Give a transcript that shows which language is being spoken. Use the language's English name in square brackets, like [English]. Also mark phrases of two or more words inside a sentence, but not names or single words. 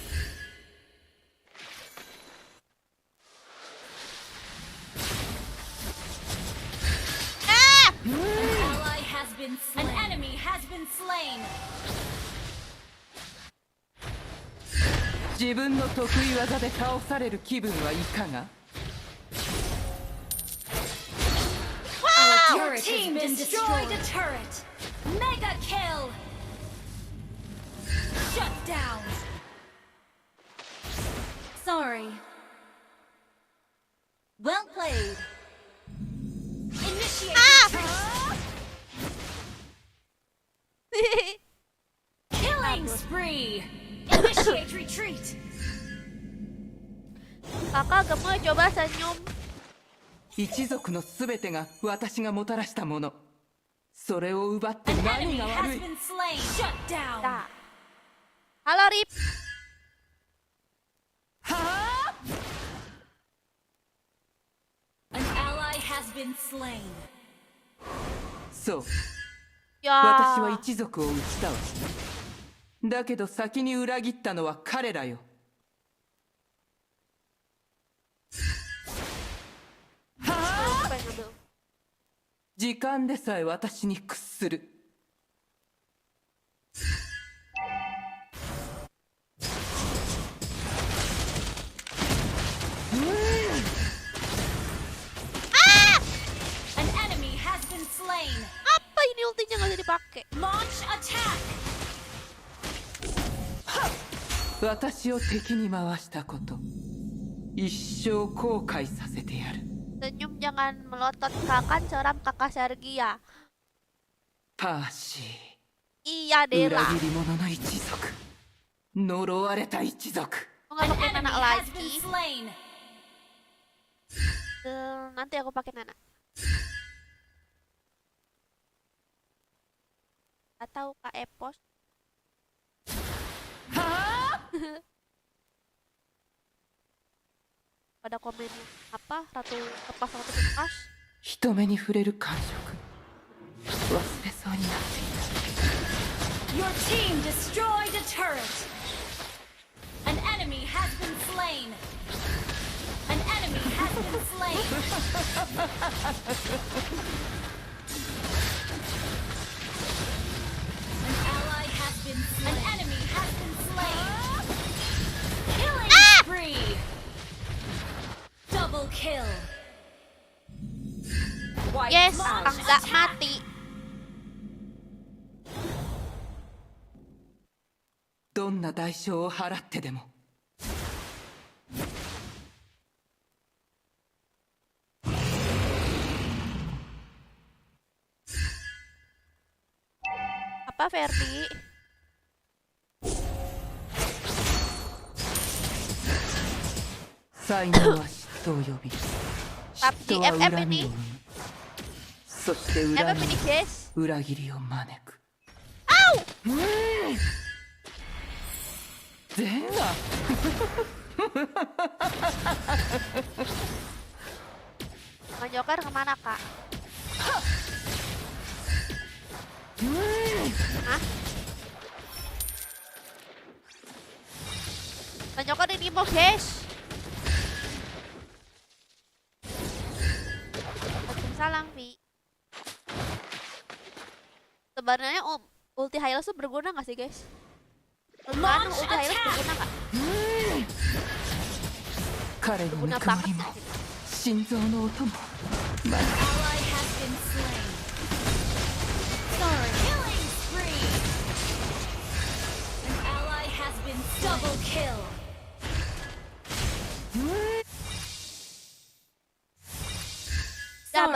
[English] An ally has been slain. An enemy has been slain. [Japanese] 自分の得意技で倒される気分はいかが [English] Your team destroyed a turret. Mega kill. Shut down. Sorry. Well played. Initiate retreat. Killing spree. Initiate retreat. [Indonesian] Kakak gemoy coba senyum. [Japanese] 一族の全てが私がもたらしたもの。それを奪って [English] An [Japanese] 何 [English] enemy [Japanese] が [English] has [Japanese] 悪い [English] been slain. Shut down. [Indonesian] Dah. Halo Rip. [English] An ally has been slain. [Japanese] そう [Indonesian] Ya. [Japanese] 私は一族を撃ったわ。だけど先に裏切ったのは彼らよ。 [Indonesian] Apa yang ngambil? [Japanese] 時間でさえ私に屈する。 [English] An enemy has been slain. [Indonesian] Apa ini ultinya nggak bisa dipakai? [English] Launch attack. [Japanese] 私を敵に回したこと、一生後悔させてやる。 [Indonesian] Senyum jangan melotot kakak seram kakak Sergia. [Japanese] パーシ [Indonesian] Iya [Japanese] ー、裏 [Indonesian] Dela. [Japanese] 切り者の一族、呪われた一族。 [Indonesian] Mau nggak [English] An [Indonesian] pakai [English] enemy [Indonesian] Nana [English] has been [Indonesian] lagi? [English] slain. [Indonesian] Nanti aku pakai Nana. Atau Kak Epos. Pada komen apa Ratu lepas Ratu lepas. [Japanese] 人目に触れる感触、忘れそうになっていた。 [English] Your team destroyed a turret. An enemy has been slain. An enemy has been slain. An ally has been slain. An enemy has been slain. Killing spree. Double kill. White Yes, launch [Indonesian] enggak [English] attack. [Indonesian] mati. [Japanese] どんな代償を払ってでも。 [Indonesian] Apa Ferdi? [Japanese] 才能は嫉妬を呼び、嫉 [Indonesian] PUBG [Japanese] 妬は [Indonesian] FF [Japanese] 恨み [Indonesian] ini. [Japanese] を生む。そして恨 [Indonesian] FF [Japanese] み [Indonesian] ini [Japanese] は [Indonesian] guys. [Japanese] 裏切りを招く。ゼンガ [Indonesian] Bang Joker kemana kak? Hah? Tanyakan ini mau guys. Waalaikumsalam, Vi. Sebenarnya ulti Hylos tuh berguna gak sih guys? Menurut ulti Hylos berguna gak? [Japanese] 彼のぬ [Indonesian] Berguna [Japanese] くも [Indonesian] banget [Japanese] りも [Indonesian] gak sih? [Japanese] 心臓の音もまだ [English] Ally has been slain. Sorry. Killing spree. An ally has been double kill. Double